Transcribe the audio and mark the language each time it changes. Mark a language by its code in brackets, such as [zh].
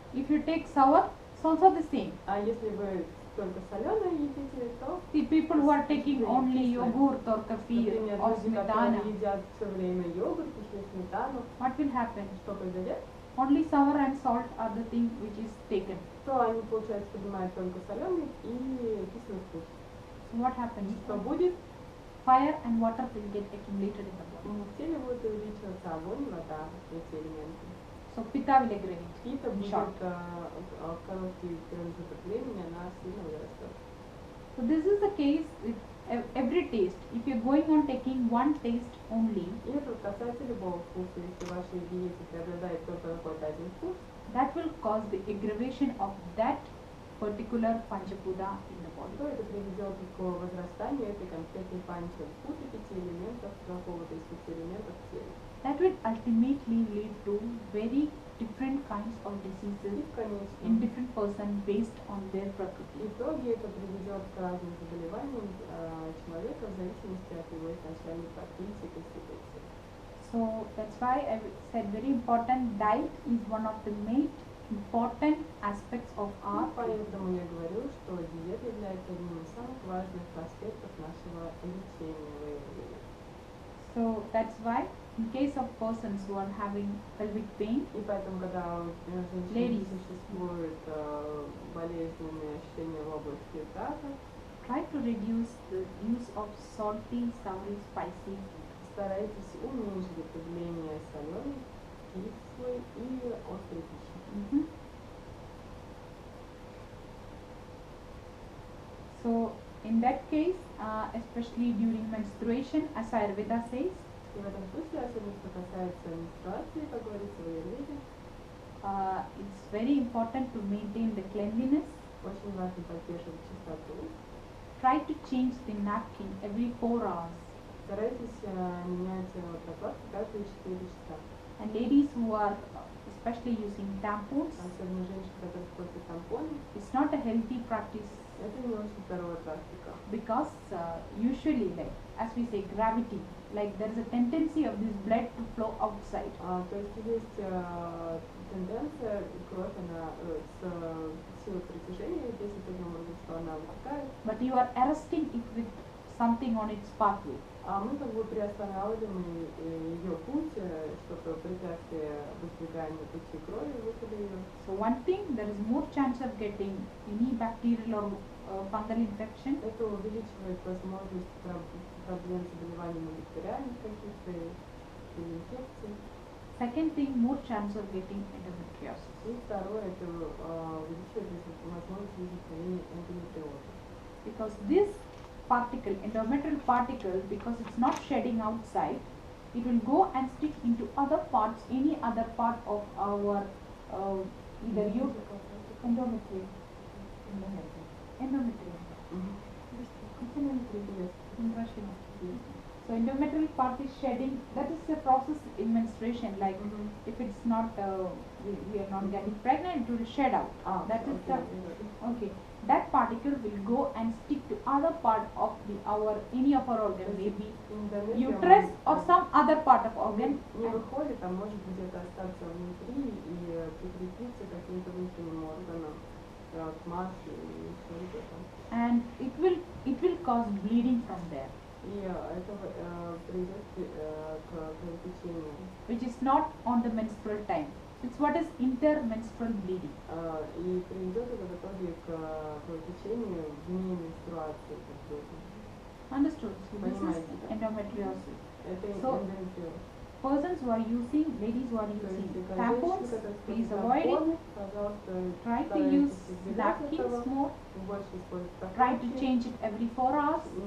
[en] If you take sour, it's also the same. [ru] А если вы только соленое едите, то, [en] The people who are taking only yogurt or kefir [ru] например, [en] or [ru] люди, которые smetana, едят все время йогурт или сметану, [en] what will happen? [ru] что произойдет? [en] Only sour and salt are the thing which is taken. [ru] То они, получается, поднимают только соленый и кислый вкус. [en] So what happens? [ru] Что будет? [en] Fire and water will get accumulated in the body. [ru] В теле будет увеличиваться огонь и вода, эти элементы. [en] So pitta will aggravate. [ru] Пита [en] In [ru] будет [en] short. [ru] в короткий промежуток времени, она сильно вырастет. [en] So this is the case with every taste. If you're going on taking one taste only, [ru] И это касается любого вкуса. Если в вашей диете преобладает только какой-то один вкус, [en] that will cause the aggravation of that particular Panchbhuta in the body. [ru] то это приведет к возрастанию этой конкретной панчабхуты, 5 элементов, какого-то из 5 элементов в теле. [en] That will ultimately lead to very different kinds of [ru] И [en] diseases [ru] в конечном [en] in different person based on their prakriti. [ru] итоге это приведет к разным заболеваниям человека в зависимости от его изначальной профессии и конституции. [en] So that's why I said very important. Diet is one of the main important aspects of our treatment. [ru] Поэтому я говорю, что диета является одним из самых важных аспектов нашего лечения, выявления. [en] So that's why in case of persons who are having pelvic pain, [ru] И поэтому, когда у женщин [en] Ladies. [ru] существуют болезненные ощущения в области таза, [en] try to reduce the use of salty, soury, spicy food. [ru] старайтесь уменьшить употребление соленой, кислой и острой пищи. [en] So in that case, especially during menstruation, as Ayurveda says, [ru] И в этом случае, особенно что касается менструации, как говорится в аюрведе, [en] it's very important to maintain the cleanliness. [ru] очень важно поддерживать чистоту. [en] Try to change the napkin every 4 hours. [ru] Старайтесь менять прокладки каждые 4 часа. [en] And ladies who are especially using tampons, [ru] Особенно женщины, которые используют тампоны, [en] it's not a healthy practice [ru] это не очень здоровая практика. [en] because usually, like as we say, gravity, like there is a tendency of this blood to flow outside. [ru] То есть есть тенденция кровь, она с силой притяжения, действует таким образом, что она вытекает, [en] But you are arresting it with something on its pathway. [ru] а мы как бы приостанавливаем ее путь, что-то препятствие выдвиганию пути крови, выхода ее. [en] So one thing, there is more chance of getting any bacterial or fungal infection. [ru] Это увеличивает возможность проблем с заболеваниями бактериальных каких-то или инфекций. [en] Second thing, more chance of getting endometriosis. [ru] И второе, это увеличивает возможность возникновения эндометриоза. [en] Because this particle, endometrial particle, because it's not shedding outside, it will go and stick into other parts, any other part of our either endometrium. Endometrium. It's an endometrium in Russian. So endometrial part is shedding. That is the process in menstruation. Like if it's not, we are not getting pregnant, it will shed out. That is the okay. That particle will go and stick to other part of any of our organ, maybe uterus or some other part of organ. [ru] Не выходит, а может где-то остаться внутри и прикрепиться к каким-то внутренним органам, матке и что-то там. [en] And it will cause bleeding from there. [ru] И это приведет к кровотечению. [en] Which is not on the menstrual time. It's what is intermenstrual bleeding. [ru] И приведет это в итоге к кровотечению вне менструации. [en] Understood? So this is endometriosis. [ru] Это [en] So, [ru] эндометриоз. [en] persons who are using, ladies who are using tampons, please avoid it. Try to use napkins more. Try to change it every 4 hours.